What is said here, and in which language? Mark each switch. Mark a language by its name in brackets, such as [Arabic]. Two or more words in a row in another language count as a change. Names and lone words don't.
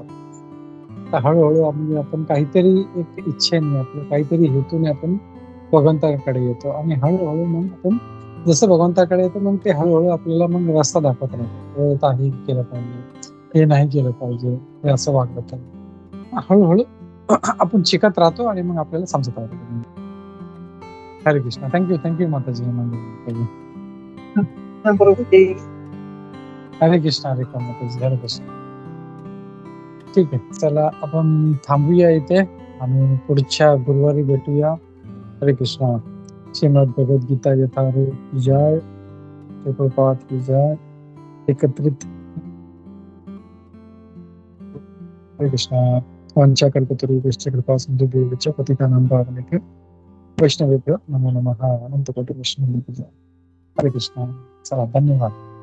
[Marathi] तर हळूहळू आपण काहीतरी एक इच्छेने आपलं काहीतरी हेतूने आपण भगवंताकडे येतो आणि हळूहळू मग आपण जसं भगवंताकडे येतो मग ते हळूहळू आपल्याला मग रस्ता दाखवत राहतो. हे केलं पाहिजे, हे नाही केलं पाहिजे, हे असं वागलं पाहिजे. हळूहळू आपण शिकत राहतो आणि मग आपल्याला समजत राहतो. हरे कृष्ण. थँक्यू माताजी. हरे कृष्ण. हरे कृष्ण माताजी. हरे कृष्ण. ठीक आहे. चला आपण थांबूया इथे आणि पुढच्या गुरुवारी भेटूया. हरे कृष्ण. [Hindi] श्रीमद भगवद्गीता यथारूप की जय. प्रभुपाद की जय. एकत्रित. [Marathi] हरे कृष्ण. [Sanskrit] वांछा कल्पतरुभ्यश्च कृपा सिन्धुभ्यो पतितानां पावनेभ्यो वैष्णवेभ्यो नमो नमः. [Hindi] अनंत कोटी वैष्णव की जय. हरे कृष्ण. [Marathi] चला धन्यवाद.